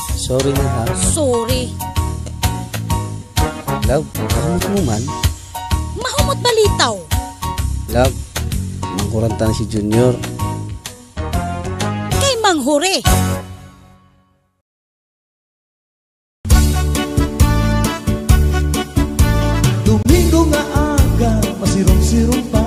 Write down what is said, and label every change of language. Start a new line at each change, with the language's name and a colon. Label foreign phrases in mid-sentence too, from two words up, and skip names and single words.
Hiligaynon: Sorry na ha. Sorry. Love, karamot mo man. Mahumot balitaw. Love, mangkuranta na si Junior. Kay Manghure. Domingo nga aga, masirong-sirong pa.